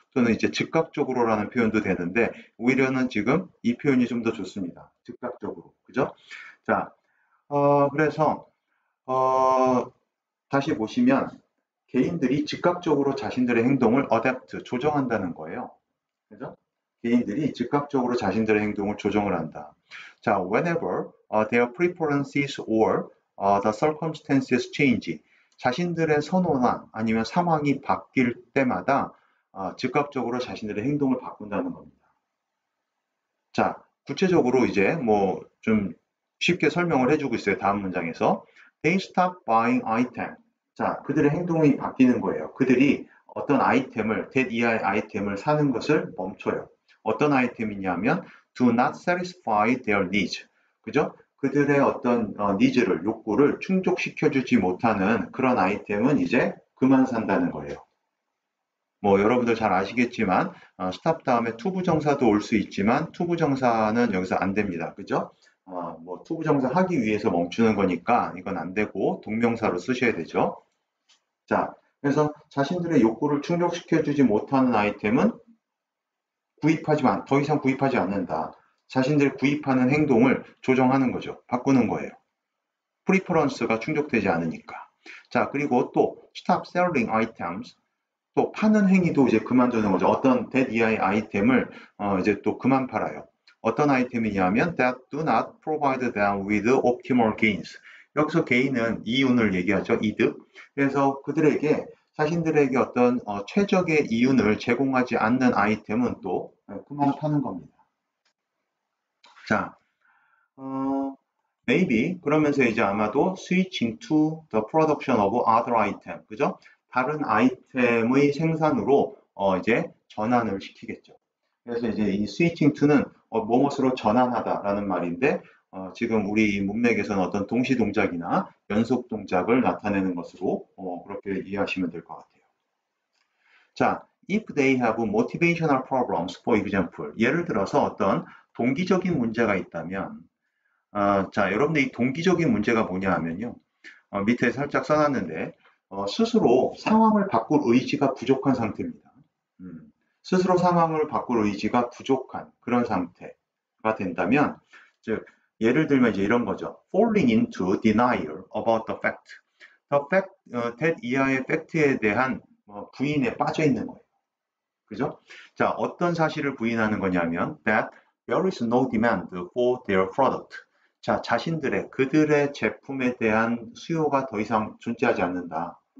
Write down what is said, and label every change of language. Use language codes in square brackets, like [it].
[ko] 또는 이제 즉각적으로라는 표현도 되는데 오히려는 지금 이 표현이 좀 더 좋습니다. 즉각적으로. 그죠? 자, 그래서 다시 보시면 개인들이 즉각적으로 자신들의 행동을 adapt, 조정한다는 거예요. 그죠? 개인들이 즉각적으로 자신들의 행동을 조정을 한다. [en] 자, whenever their preferences or the circumstances change. [ko] 자신들의 선호나 아니면 상황이 바뀔 때마다 즉각적으로 자신들의 행동을 바꾼다는 겁니다. 자, 구체적으로 이제 뭐 좀 쉽게 설명을 해주고 있어요. 다음 문장에서. [en] They stop buying item. [ko] 자, 그들의 행동이 바뀌는 거예요. 그들이 어떤 아이템을, that 이하의 아이템을 사는 것을 멈춰요. 어떤 아이템이냐면 [en] do not satisfy their needs. [ko] 그죠? 그들의 어떤 니즈를, 욕구를 충족시켜주지 못하는 그런 아이템은 이제 그만 산다는 거예요. 뭐 여러분들 잘 아시겠지만 stop 다음에 투부정사도 올 수 있지만 투부정사는 여기서 안 됩니다. 그죠? 뭐 투부정사 하기 위해서 멈추는 거니까 이건 안 되고 동명사로 쓰셔야 되죠. 자, 그래서 자신들의 욕구를 충족시켜주지 못하는 아이템은 더 이상 구입하지 않는다. 자신들이 구입하는 행동을 조정하는 거죠. 바꾸는 거예요. 프리퍼런스가 충족되지 않으니까. 자, 그리고 또 [en] stop selling items, [ko] 또 파는 행위도 이제 그만두는 거죠. 어떤 that EI 아이템을 이제 또 그만 팔아요. 어떤 아이템이냐면 [en] that do not provide them with optimal gains. [ko] 여기서 gain은 이윤을 얘기하죠. 이득. 그래서 그들에게 자신들에게 어떤 최적의 이윤을 제공하지 않는 아이템은 또 그만 파는 겁니다. [en] 자, maybe [ko] 그러면서 이제 아마도 [en] switching to the production of other item, 그죠? [ko] 다른 아이템의 생산으로 이제 전환을 시키겠죠. 그래서 이제 이 switching to는 무엇으로 전환하다라는 말인데 지금 우리 문맥에서는 어떤 동시 동작이나 연속 동작을 나타내는 것으로 그렇게 이해하시면 될 것 같아요. 자, [en] if they have motivational problems, for example, [ko] 예를 들어서 어떤 동기적인 문제가 있다면, 자, 여러분들 이 동기적인 문제가 뭐냐 하면요, 밑에 살짝 써놨는데, 스스로 상황을 바꿀 의지가 부족한 상태입니다. 스스로 상황을 바꿀 의지가 부족한 그런 상태가 된다면, 즉, 예를 들면 이제 이런 거죠. [en] falling into denial about the fact. [ko] the fact, that 이하의 팩트에 대한 부인에 빠져 있는 거예요. 그죠? 자, 어떤 사실을 부인하는 거냐면 [en] that there is no demand for their product. [ko] 자, 그들의 제품에 대한 수요가 더 이상 존재하지 않는다.